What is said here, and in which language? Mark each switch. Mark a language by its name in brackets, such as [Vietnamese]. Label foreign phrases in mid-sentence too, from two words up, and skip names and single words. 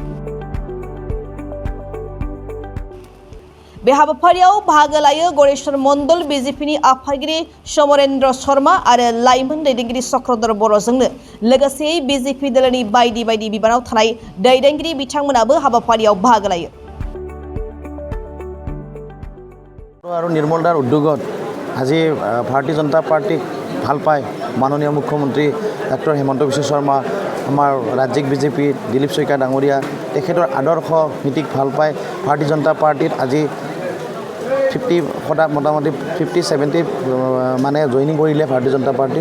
[Bodo] बे हाबाफारियाव बाहागो लायो गणेशर मण्डल बीजेपीनि आफादगिरि समरेन्द्र शर्मा आरो लाइमोन दैदेनगिरि चक्रधर बर'जोंनो लोगोसे बीजेपी दोलोनि बायदि बायदि बिबानाव थानाय दैदेनगिरि बिथांमोनाबो हाबाफारियाव बाहागो लायो। [Assamese] আৰু নিৰ্মলদাৰ উদ্যোগত আজি ভাৰতীয় জনতা পাৰ্টিক ভাল পায় মাননীয় মুখ্যমন্ত্ৰী ডক্টৰ হিমন্ত বিশ্ব শৰ্মা, আমাৰ ৰাজ্যিক বিজেপি দিলীপ শইকীয়া ডাঙৰীয়া, তেখেতৰ আদৰ্শ নীতিক ভাল পায় ভাৰতীয় জনতা পাৰ্টিত আজি 50 মোটামুটি 50-70 মানে জইনিং কৰিলে ভাৰতীয় জনতা পাৰ্টিত।